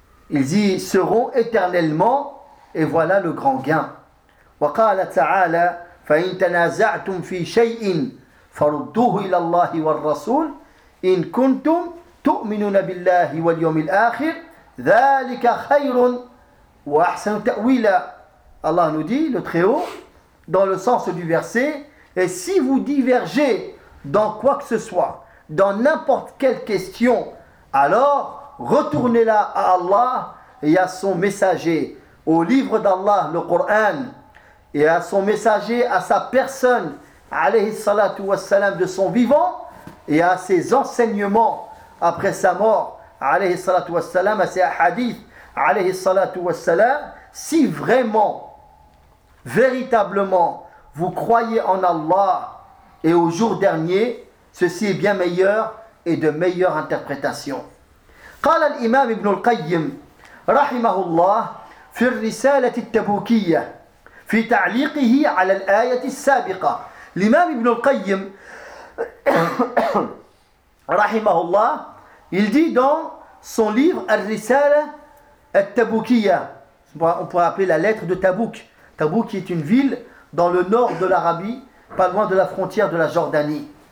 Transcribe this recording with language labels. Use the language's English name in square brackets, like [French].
[French] Ils y seront éternellement. Et voilà le grand gain. [Arabic] وقال تعالى فإن تنازعتم في شيء فردوه إلى الله والرسول إن كنتم تؤمنون بالله واليوم الآخر ذلك خير وأحسن تأويلا. [French] Allah nous dit, le Très-Haut, dans le sens du verset, et si vous divergez dans quoi que ce soit, dans n'importe quelle question, alors retournez-la à Allah et à son messager, au livre d'Allah, le Coran, et à son messager, à sa personne, alayhi salatu wassalam, de son vivant, et à ses enseignements après sa mort, alayhi salatu wassalam, à ses hadiths, alayhi salatu wassalam, si vraiment, véritablement, vous croyez en Allah et au jour dernier, ceci est bien meilleur et de meilleure interprétation. [Arabic] قال الإمام ابن القيم رحمه الله في الرسالة التبوكية في تعليقه على الآية السابقة. [French] L'imam Ibn al-Qayyim rahimahullah, il dit dans son livre Ar-Risala Al-Tabukiya, on pourrait appeler la lettre de Tabouk. Tabouk qui est une ville dans le nord de l'Arabie, pas loin de la frontière de la Jordanie.